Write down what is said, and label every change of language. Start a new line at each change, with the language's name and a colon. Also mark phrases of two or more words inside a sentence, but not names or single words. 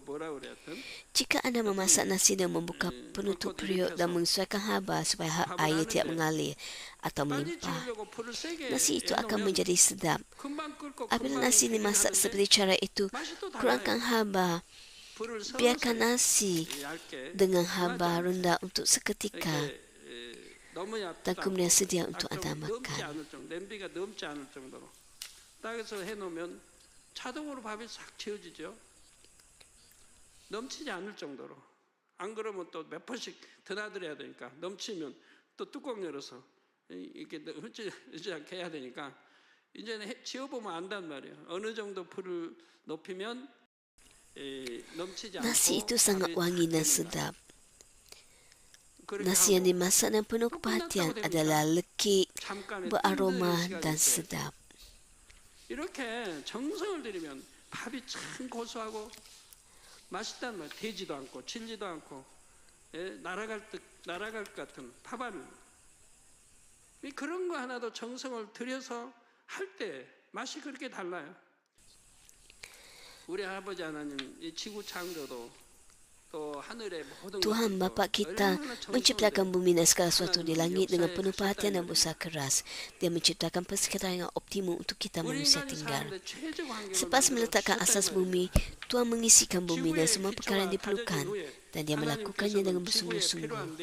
Malay: Jika anda memasak nasi dan membuka penutup periuk dan menyesuaikan haba supaya air tidak mengalir atau melimpah, nasi itu akan menjadi sedap. Apabila nasi dimasak seperti cara itu, kurangkan haba. Biarkan nasi dengan haba rendah untuk seketika dan kemudian sedia untuk anda makan.
Korean: 땅에서 해놓으면 자동으로 밥이 싹 채워지죠. 넘치지 않을 정도로. 안 그러면 또 몇 번씩 드나들어야 되니까 넘치면 또 뚜껑 열어서 이렇게 흐르지 않게 해야 되니까 이제 지어보면 안단 말이에요. 어느 정도 불을 높이면 넘치지 않고.
Malay: Nasi itu sangat wangi dan sedap. Nasi yang dimasak dan penuh perhatian adalah lekik, beraroma dan sedap.
Korean: 이렇게 정성을 들이면 밥이 참 고소하고 맛있단 말이에요. 되지도 않고 질지도 않고 날아갈 것 같은 밥알을 그런 거 하나도 정성을 들여서 할 때 맛이 그렇게 달라요. 우리 아버지 하나님 이 지구 창조도
Malay: Tuhan Bapa kita menciptakan bumi dan segala sesuatu di langit dengan penuh perhatian dan berusaha keras. Dia menciptakan persekitaran yang optimum untuk kita manusia tinggal. Selepas meletakkan asas bumi, Tuhan mengisikan bumi dan semua perkara yang diperlukan dan dia melakukannya dengan bersungguh-sungguh.